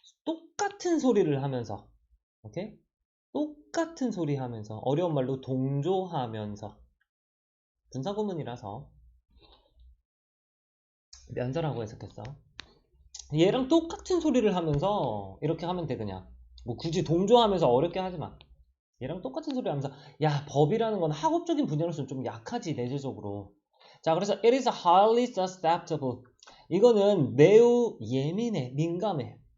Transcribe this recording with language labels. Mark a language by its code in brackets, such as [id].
[ko] 똑같은 소리를 하면서, 오케이? 똑같은 소리 하면서, 어려운 말로 동조하면서, 분사구문이라서 면전하고 해석했어. 얘랑 똑같은 소리를 하면서 이렇게 하면 돼. 그냥 뭐 굳이 동조하면서 어렵게 하지 마. 얘랑 똑같은 소리 하면서 야, 법이라는 건 학업적인 분야로서는 좀 약하지, 내재적으로. 자, 그래서 [en] it is highly susceptible. [ko] 이거는 매우 예민해, 민감해.